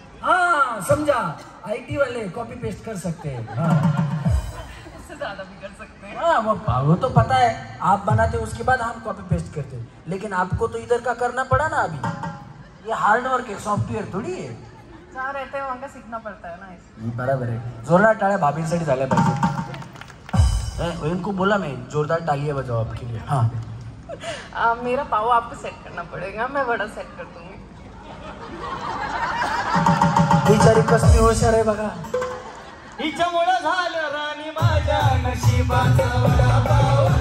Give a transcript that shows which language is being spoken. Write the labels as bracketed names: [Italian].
[Hindi] हाँ समझा, IT वाले कॉपी पेस्ट कर सकते हैं. हाँ उससे ज्यादा भी कर सकते हैं। हाँ वो तो पता है, आप बनाते उसके बाद हम कॉपी पेस्ट करते, लेकिन आपको तो इधर का करना पड़ा ना. अभी ये हार्ड वर्क है, [Marathi] सॉफ्टवेअर थोडी आहे. [Hindi] जहाँ रहते हैं वहाँ का सीखना पड़ता है ना इसलिए। [Marathi] बराबर आहे. जोरदार टाळ्या भाभींसाठी झाल्या पाहिजे. [Hindi] इनको बोला मैं जोरदार तालियां बजाओ आपके लिए. हाँ मेरा पाव आपको सेट करना पड़ेगा, मैं बड़ा सेट कर दूंगी। [Marathi] बिचारी कसली हुशार आहे बघा. हिच्यामुळं झालं राणी माझ्या नशिबाचा वडापाव.